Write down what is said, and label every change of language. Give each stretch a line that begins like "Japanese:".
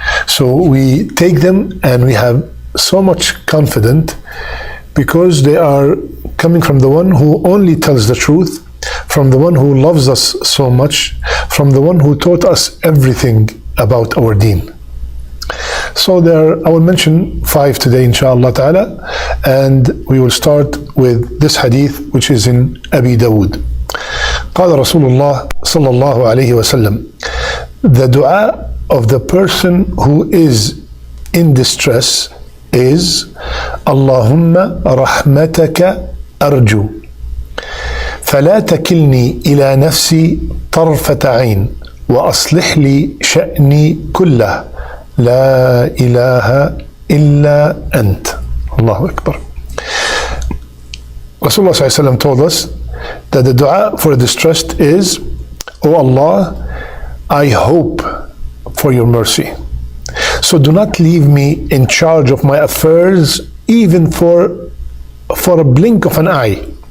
English: So we take them and we have so much confidence because they are coming from the one who only tells the truth, from the one who loves us so much, from the one who taught us everything about our deen. So I will mention 5 today, inshallah ta'ala, and we will start with this hadith, which is in Abi Dawood.
Arabic: قال رسول الله صلى الله عليه وسلم,
English: the dua of the person who is in distress is
Arabic: اللهم رحمتك أرجو فلا تكلني إلى نفسي طرفة عين وأصلح لي شأني كله لا إله إلا أنت. Allahu Akbar.
English: Rasulullah sallallahu alayhi wa sallam told us that the dua for the distressed is, O Allah, I hope for your mercy. So do not leave me in charge of my affairs even for a blink of an eye.